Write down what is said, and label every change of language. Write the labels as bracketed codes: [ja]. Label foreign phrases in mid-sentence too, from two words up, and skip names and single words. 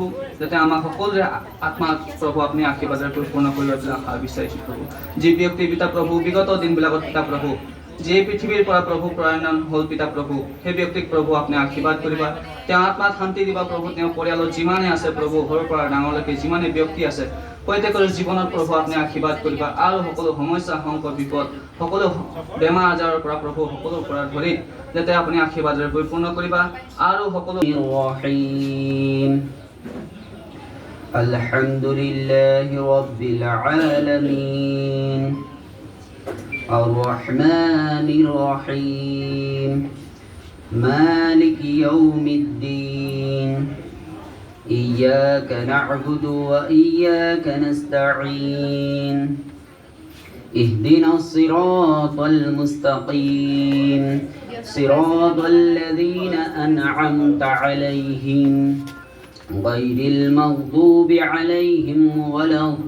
[as] যাতে আমাক সকলোৰে আত্মাত প্ৰভু আপুনি আশীৰ্বাদৰ পূৰ্ণ কৰি লৈ পেলাই আশা বিচাৰিছোঁ প্ৰভু যি ব্যক্তি পিতা প্ৰভু বিগত দিনবিলাকত পিতা প্ৰভু যি পৃথিৱীৰ পৰা প্ৰভু প্ৰয়াণ হ'ল পিতা প্ৰভু সেই ব্যক্তিক প্ৰভু আপুনি আশীৰ্বাদ কৰিবা তেওঁ আত্মাত শান্তি দিবা প্ৰভু তেওঁ পৰিয়ালত যিমানে আছে প্ৰভু সৰুৰ পৰা ডাঙৰলৈকে যিমানে ব্যক্তি আছে প্ৰত্যেকৰ জীৱনত প্ৰভু আপুনি আশীৰ্বাদ কৰিবা আৰু সকলো সমস্যা সংকট বিপদ সকলো বেমাৰ আজাৰৰ পৰা প্ৰভু সকলোৰ পৰা ধৰি যাতে আপুনি আশীৰ্বাদৰে পৰিপূৰ্ণ কৰিবা আৰু সকলো [ar] الحمدلله رب العالمين الرحمن الرحيم مالك يوم الدين إياك نعبد وإياك نستعين اهدنا الصراط المستقيم صراط الذين أنعمت عليهم غير المغضوب عليهم ولا